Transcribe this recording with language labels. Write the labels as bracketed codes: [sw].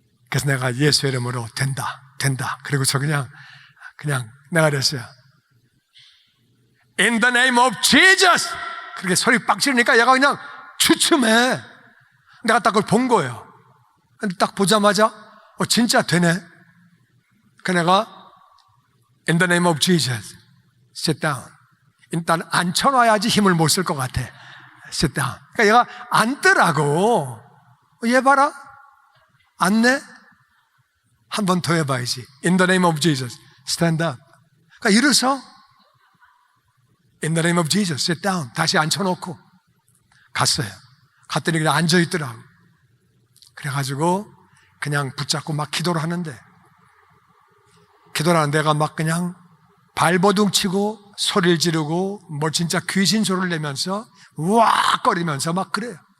[ko] 그래서 내가 예수 이름으로 된다. 그리고서 그냥 내가 그랬어요. [en] In the name of Jesus! [ko] 그렇게 소리 빡 지르니까 얘가 그냥 주춤해. 내가 딱 그걸 본 거예요. 근데 딱 보자마자 진짜 되네. 그 내가 [en] In the name of Jesus, sit down. [ko] 일단 앉혀놔야지 힘을 못 쓸 것 같아. [en] sit down. [ko] 그러니까 얘가 앉더라고. 얘 봐라, 앉네. 한 번 더 해봐야지. [en] In the name of Jesus, stand up. [ko] 그러니까 일어서. [en] In the name of Jesus, sit down. [ko] 다시 앉혀놓고 갔어요. 갔더니 그냥 앉아있더라고. 그래가지고 그냥 붙잡고 막 기도를 하는데, 기도를 하는 데가 막 그냥 발버둥 치고 소리를 지르고 뭐 진짜 귀신 소리를 내면서 우악 거리면서 막 그래요.